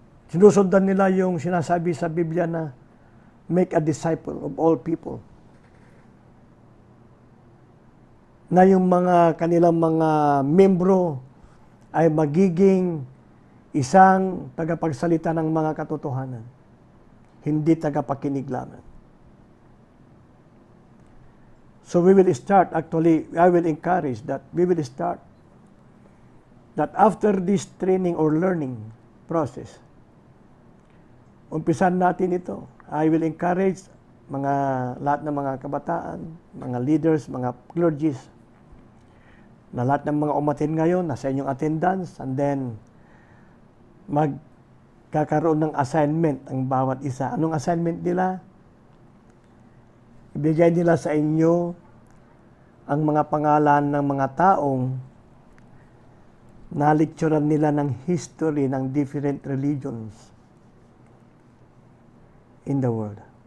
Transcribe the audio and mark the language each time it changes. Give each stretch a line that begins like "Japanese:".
Filipino: Sinusundan nila yung sinasabi sa Biblia na
English: make a disciple of all people.
Filipino: Na yung mga kanilang mga membro ay magiging isang tagapagsalita ng mga katotohanan, hindi tagapakinig lamang.
English: So we will start, actually, I will encourage that we will start that after this training or learning process,
Filipino: umpisan natin ito.
English: I will encourage
Filipino: lahat ng mga kabataan, mga leaders, mga clergies, na lahat ng mga umatin ngayon, nasa inyong attendance, and then magkakaroon ng assignment ang bawat isa. Anong assignment nila? Ibigay nila sa inyo ang mga pangalan ng mga taong na-lecturean nila ng history ng different religions in the world.